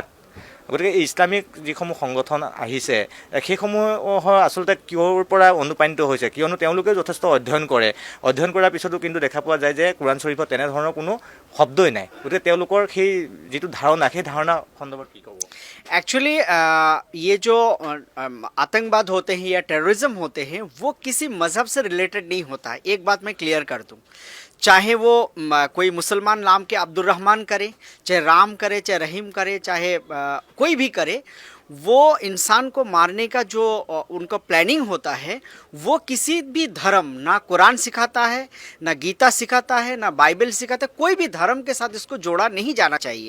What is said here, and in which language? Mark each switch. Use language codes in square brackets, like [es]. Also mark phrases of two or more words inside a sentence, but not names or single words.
[as] গতিকে এই ইছলামিক যিসমূহ সংগঠন আহিছে সেইসমূহৰ আচলতে কিহৰ পৰা অনুপ্ৰাণিত হৈছে, কিয়নো তেওঁলোকে যথেষ্ট অধ্যয়ন কৰে, অধ্যয়ন কৰাৰ পিছতো কিন্তু দেখা পোৱা যায় যে কোৰাণ শ্বৰীফত তেনেধৰণৰ কোনো শব্দই নাই। গতিকে তেওঁলোকৰ সেই যিটো ধাৰণা, সেই ধাৰণা সন্দৰ্ভত কি ক'ব? [hi] एक्चुअली ये जो आतंकवाद होते हैं या टेररिज्म होते हैं वो किसी मज़हब से रिलेटेड नहीं होता है। एक बात मैं क्लियर कर दूं, चाहे वो कोई मुसलमान नाम के अब्दुल-रहमान करे, चाहे राम करे, चाहे रहीम करे, चाहे कोई भी करे, वो इंसान को मारने का जो उनका प्लानिंग होता है वो किसी भी धर्म, ना कुरान सिखाता है, ना गीता सिखाता है, ना बाइबल सिखाता है, कोई भी धर्म के साथ इसको जोड़ा नहीं जाना चाहिए।